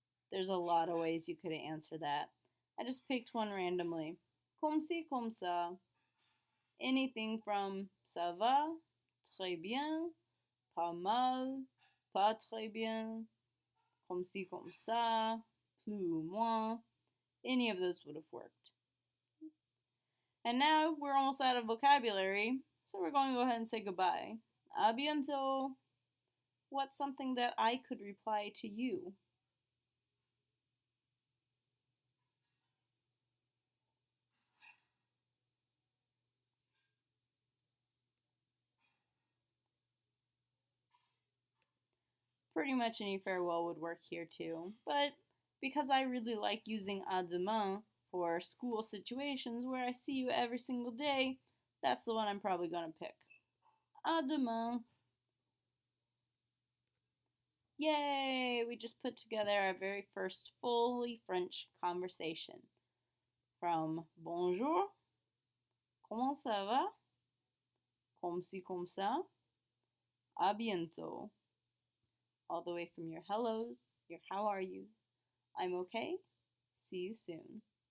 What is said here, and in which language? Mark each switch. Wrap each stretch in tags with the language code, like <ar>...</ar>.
<en>There's a lot of ways you could answer that. I just picked one randomly.</en> <fr>Comme ci, comme ça.</fr> <en>Anything from</en> <fr>ça va, très bien, pas mal, pas très bien, comme ci, comme ça, plus ou moins.</fr> <en>Any of those would have worked. And now we're almost out of vocabulary, so we're going to go ahead and say goodbye.</en> <fr>A bientôt.</fr> <en>What's something that I could reply to you? Pretty much any farewell would work here too, but because I really like using à demain for school situations where I see you every single day, that's the one I'm probably going to pick.</en> <fr>À demain.</fr> <en>Yay! We just put together our very first fully French conversation. From</en> <fr>bonjour, comment ça va, comme ci comme ça, à bientôt.</fr> <en>All the way from your hellos, your how are yous, I'm okay, see you soon.</en>